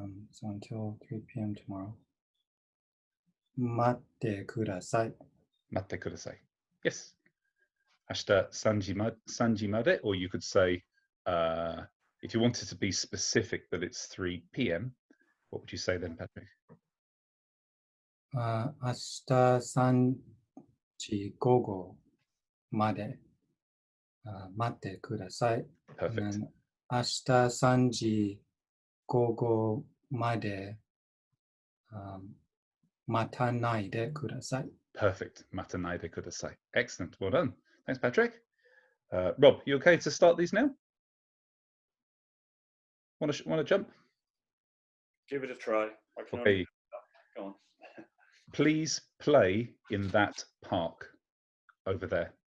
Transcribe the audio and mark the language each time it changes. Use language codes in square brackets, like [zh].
[en] So until 3 p.m. tomorrow. [ja] matte kudasai. Matte kudasai. [en] Yes. [ja] Ashita sanji made, [en] or you could say, if you wanted to be specific that it's 3 p.m., what would you say then, Patrick? [ja] 明日3時午後まで待ってください。 [en] Perfect. And then [ja] 明日3時午後まで待たないでください。 [en] Perfect. [ja] Matanaide kudasai. [en] Excellent. Well done. Thanks, Patrick. Rob, you okay to start these now? Want to jump? Give it a try. I can Okay. only... Go on. Please play in that park over there.